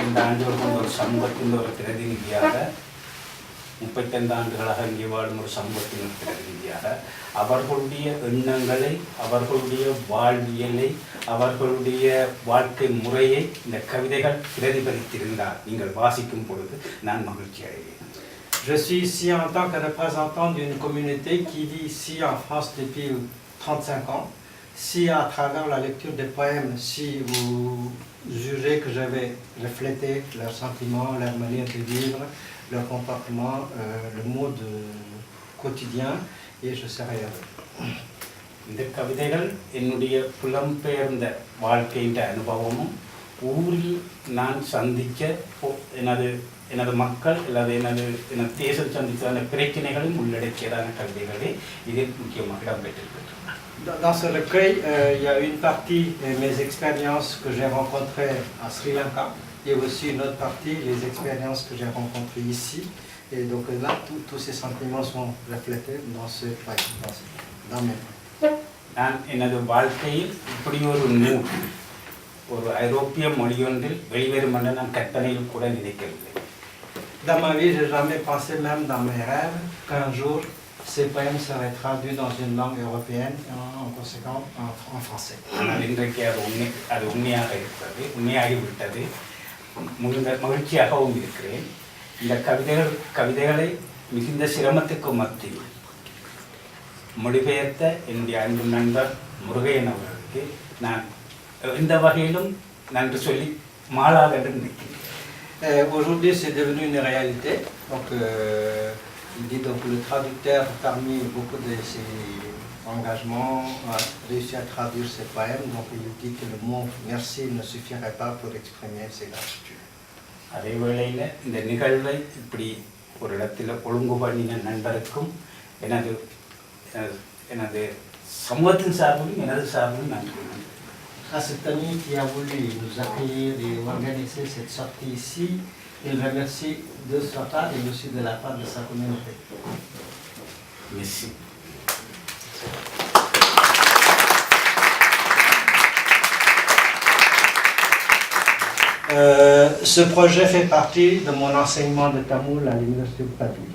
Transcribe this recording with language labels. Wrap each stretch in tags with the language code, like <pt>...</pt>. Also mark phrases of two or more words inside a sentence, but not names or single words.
<ta>ஆண்டுகள் கொண்ட ஒரு சமூகத்தின் ஒரு பிரதிநிதியாக 35 ஆண்டுகளாக இங்கே வாழும் ஒரு சமூகத்தின் பிரதிநிதியாக அவர்களுடைய எண்ணங்களை, அவர்களுடைய வாழ்வியலை, அவர்களுடைய வாழ்க்கை முறையை இந்த கவிதைகள் பிரதிபலித்திருந்தால் நீங்கள் வாசிக்கும் பொழுது நான் மகிழ்ச்சி அடைவேன்.</ta> <fr>Je suis ici en tant que représentant d'une communauté qui vit ici en France depuis 35 ans. Si à travers la lecture des poèmes, si vous jugez que je vais refléter leurs sentiments, leur manière de vivre, leur comportement, le mode quotidien, et je serai heureux.</fr> <ta>இந்த கவிதைகள் என்னுடைய புலம்பெயர்ந்த வாழ்க்கையின் அனுபவமும் ஊரில் நான் சந்தித்த எனது மக்கள் அல்லது எனது தேசம் சந்தித்த பிரச்சனைகளும் உள்ளடக்கியதான கவிதைகளே இதில் முக்கியமாக இடம்பெற்றிருக்கின்றன.</ta> <fr>Dans ce recueil, il y a une partie mes expériences que j'ai rencontrées à Sri Lanka et aussi une autre partie les expériences que j'ai rencontrées ici. Et donc là, tous ces sentiments sont reflétés dans ce poème, dans mes poèmes.</fr> <ta>நான் எனது வாழ்க்கையில் இப்படி ஒரு நூல் ஒரு ஐரோப்பிய மொழியொன்றில் வெளிவரும் என்று நான் கற்பனையில் கூட நினைக்கவில்லை.</ta> <fr>Dans ma vie, je n'ai jamais pensé, même dans mes rêves, qu'un jour ces poèmes seraient traduits dans une langue européenne, en conséquence en français.</fr> <ta>ஆனால் இன்றைக்கு அது உண்மையாகிவிட்டது. மகிழ்ச்சியாகவும் இருக்கிறேன். இந்த கவிதைகளை மிகுந்த சிரமத்துக்கு மத்தியில் மொழிபெயர்த்த என்னுடைய அன்பு நண்பர் முருகையன் அவர்களுக்கு நான் இந்த வகையிலும் நன்றி சொல்லி மாளாக என்று நினைக்கிறேன்.</ta> <fr>Aujourd'hui, c'est devenu une réalité. Donc, il dit donc le traducteur, parmi beaucoup de ses engagements, a réussi à traduire ses poèmes. Donc, il dit que le mot merci ne suffirait pas pour exprimer ses gratitudes.</fr> <ta>அதே வேளையில் இந்த நிகழ்வை இப்படி ஒரு இடத்துல ஒழுங்கு பண்ணின நண்பருக்கும் எனது சமூகத்தின் சார்பிலும் எனது சார்பிலும் நன்றி.</ta> <fr>À cet ami qui a voulu nous accueillir et organiser cette sortie ici, il remercie de sa part et aussi de la part de sa communauté. Merci. Ce projet fait partie de mon enseignement de tamoul à l'université de Padoue.</fr>